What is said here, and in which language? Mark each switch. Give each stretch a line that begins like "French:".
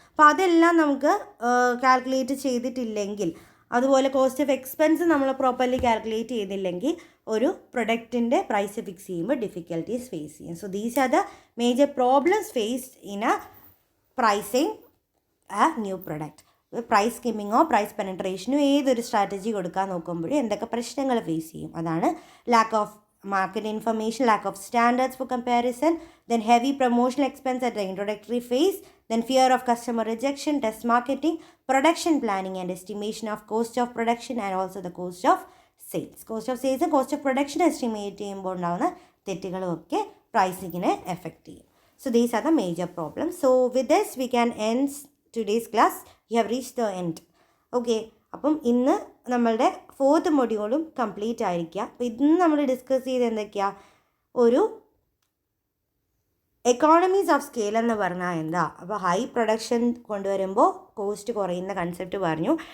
Malayalam: അപ്പോൾ അതെല്ലാം നമുക്ക് കാൽക്കുലേറ്റ് ചെയ്തിട്ടില്ലെങ്കിൽ, അതുപോലെ കോസ്റ്റ് ഓഫ് എക്സ്പെൻസ് നമ്മൾ പ്രോപ്പർലി കാൽക്കുലേറ്റ് ചെയ്തില്ലെങ്കിൽ ഒരു പ്രൊഡക്റ്റിൻ്റെ പ്രൈസ് ഫിക്സ് ചെയ്യുമ്പോൾ ഡിഫിക്കൽട്ടീസ് ഫേസ് ചെയ്യും.
English: So these are the major problems faced in a pricing a new product.
Malayalam: Price സ്കിമ്മിങ്ങോ price പെനട്രേഷനോ ഏതൊരു സ്ട്രാറ്റജി കൊടുക്കാൻ നോക്കുമ്പോഴും എന്തൊക്കെ പ്രശ്നങ്ങൾ ഫേസ് ചെയ്യും.
English: അതാണ് lack of market information, lack of standards for comparison, then heavy promotional expense at the introductory phase, then fear of customer rejection, test marketing, production planning and estimation of cost of production, and also the cost of sales. Cost of sales and cost of production estimate
Malayalam: ചെയ്യുമ്പോൾ ഉണ്ടാകുന്ന തെറ്റുകളും ഒക്കെ പ്രൈസിങ്ങിനെ effect ചെയ്യും.
English: So these are the major problems. So with this we can end today's class. We have reached the end. Okay.
Malayalam: അപ്പം ഇന്ന് നമ്മളുടെ 4th മൊഡ്യൂളും complete ആയിരിക്കുക. അപ്പോൾ ഇന്ന് നമ്മൾ ഡിസ്കസ് ചെയ്ത് എന്തൊക്കെയാണ്, ഒരു എക്കോണമീസ് ഓഫ് സ്കെയിൽ എന്ന് പറഞ്ഞാൽ എന്താ, അപ്പോൾ ഹൈ പ്രൊഡക്ഷൻ കൊണ്ടുവരുമ്പോൾ കോസ്റ്റ് കുറയുന്ന കൺസെപ്റ്റ് പറഞ്ഞു.